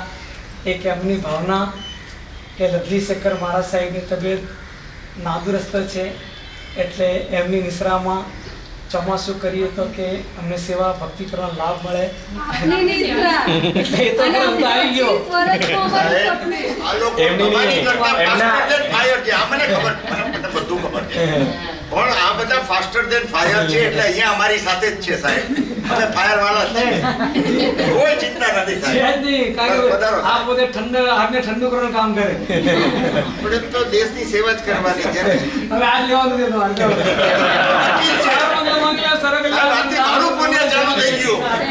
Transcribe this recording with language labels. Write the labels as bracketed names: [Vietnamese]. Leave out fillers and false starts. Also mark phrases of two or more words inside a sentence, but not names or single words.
[Gujarati] એક એમની ભાવના કે લવલી શેખર મહારાજ સાહેબની તબિયત નાદુરસ્ત છે, એટલે એમની નિશ્રામાં ચોમાસું કરીએ તો કે અમને સેવા ભક્તિ કરવાનો લાભ મળે. એટલે એ તો આવી ગયો. આ લોકો તમારી કરતા [English] faster than fire [Gujarati] છે. આ મને ખબર, મને બધું ખબર છે. પણ આ બધા [English] faster than fire [Gujarati] છે એટલે અહીંયા અમારી સાથે જ છે સાહેબ. અમે ફાયર વાળા જ છીએ. કોઈ ચિંતા નથી સાહેબ. આ પોતે આપને ઠંડુ કરવાનું કામ કરે. આપણે તો દેશની સેવા જ કરવાની છે. હવે આજ લેવાનું દેતો મારું પુણ્ય ચાલુ થઈ ગયું.